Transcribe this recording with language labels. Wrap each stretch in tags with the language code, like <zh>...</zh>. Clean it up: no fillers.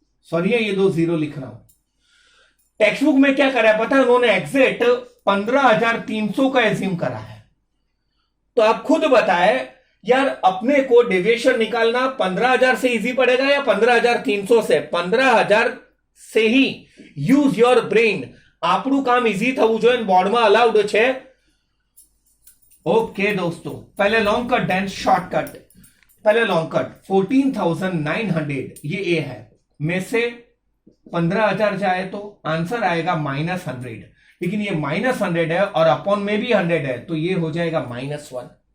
<hi>Sorry ये दो zero लिख रहा हूं। टेक्स्ट बुक में क्या करा है पता है, उन्होंने एग्जैक्ट 15,300 का एज्यूम करा है। तो आप खुद बताए यार, अपने को डेविएशन निकालना 15,000 से इजी पड़ेगा या 15,300 से? 15,000 से ही।</hi> <en>Use your brain.</en> <gu>આપણું કામ इजी થવું જોઈએ, બોર્ડમાં અલાઉડ છે।</gu> <hi>ओके दोस्तों, पहले लॉन्ग कट देन शॉर्टकट। पहले लॉन्ग कट 14,900 ये ए है, में से 15,000 जाए तो आंसर आएगा -100, लेकिन ये -100 है और अपॉन में भी 100 है, तो ये हो जाएगा -1।</hi>